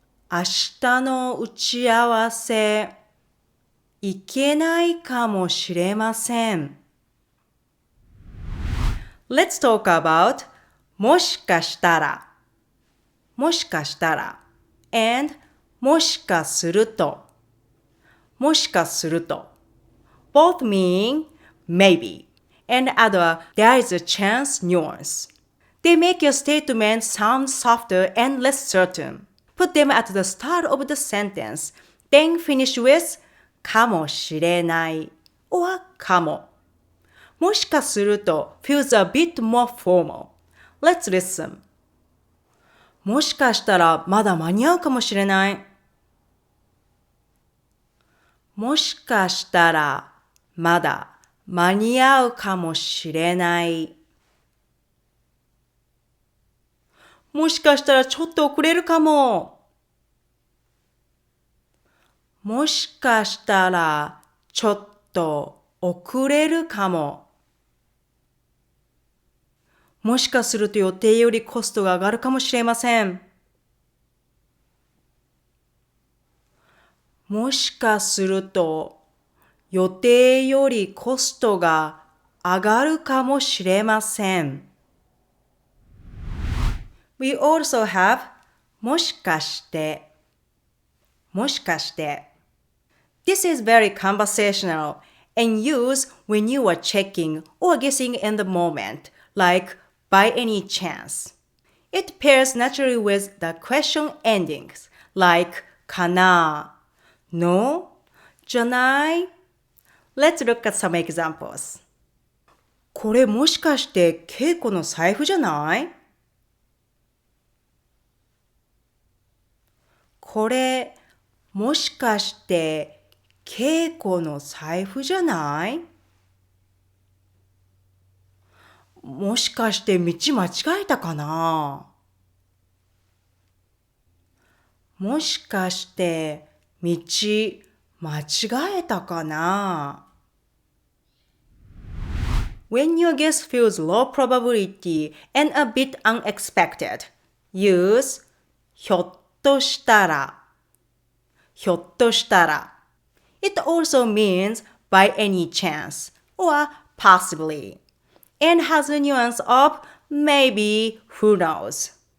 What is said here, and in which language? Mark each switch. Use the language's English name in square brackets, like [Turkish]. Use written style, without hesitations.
[Japanese] 明日の打ち合わせ行けないかもしれません。 [English] Let's talk about もしかしたら。もしかしたら and もしかすると。もしかすると both mean maybe and other there is a chance nuance. They make your statement sound softer and less certain. Put them at the start of the sentence, then finish with かもしれない or かも。もしかすると feels a bit more formal. Let's listen. [Japanese] もしかしたらまだ間に合うかもしれない。もしかしたらまだ間に合うかもしれない。もしかしたらちょっと遅れるかも。もしかしたらちょっと遅れるかも。もしかすると予定よりコストが上がるかもしれません。もしかすると予定よりコストが上がるかもしれません。 [English] We also have もしかして。 [Japanese] もしかして。 [English] This is very conversational and used when you are checking or guessing in the moment, like by any chance. It pairs naturally with the question endings, like かな No? じゃない Let's look at some examples. [Japanese] これもしかしてケイコの財布じゃない？これもしかしてケイコの財布じゃない？もしかして道間違えたかな？もしかして道間違えたかな？ [English] When your guess feels low probability and a bit unexpected, use ひょっとしたら。 [Japanese] ひょっとしたら。 [English] It also means by any chance or possibly and has a nuance of maybe, who knows.